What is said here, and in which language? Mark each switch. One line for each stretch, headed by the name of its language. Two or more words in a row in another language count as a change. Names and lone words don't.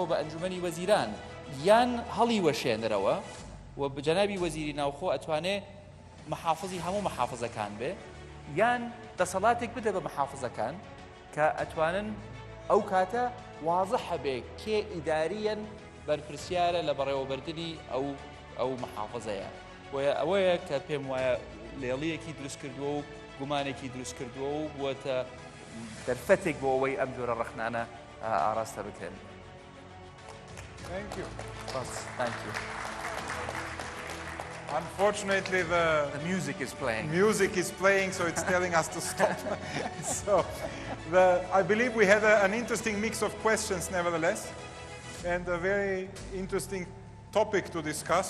Central Kurdish: بە ئەنجومەنی وەزیران یان هەڵی وەشێنرەوە و بجەنابی وەزیری ناوخۆ ئەتوانێ محافظی هەموو محافظەکان بێ یان دەسەڵاتێک بدە بە محافظەکان کە ئەتوانن ئەو کاتە واضح بێ کێ ئیداریەن بەرپرسیارە لە بەڕێوەبردننی ئەو محافظەیە ئەوەیە کە پێم وایە لێڵیەکی دروست کردووە و گومانێکی دروست کردووە و بووەتە دەرفەتێک بۆ ئەوەی ئەم جۆرە ڕەخنانە ئاراستە بکرێن.
English: Thank you. Thank you. Unfortunately, the music is playing. Music is playing, so it's telling us to stop. So, I believe we had an interesting mix of questions, nevertheless, and a very interesting topic to discuss.